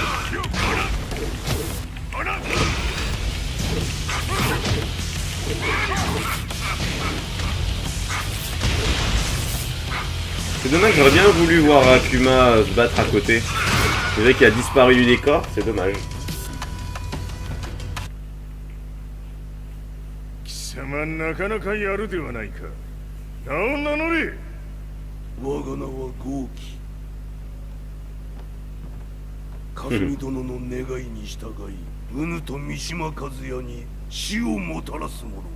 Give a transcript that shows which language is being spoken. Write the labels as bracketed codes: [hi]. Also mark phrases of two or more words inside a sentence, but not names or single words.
[fr] C'est dommage, j'aurais bien voulu voir Akuma se battre à côté. C'est vrai qu'il a disparu du décor, c'est dommage. [ja] 貴様なかなかやるではないか。名を名乗れ。我が名は豪輝。和美殿の願いに従い、うぬと三島和也に死をもたらす者。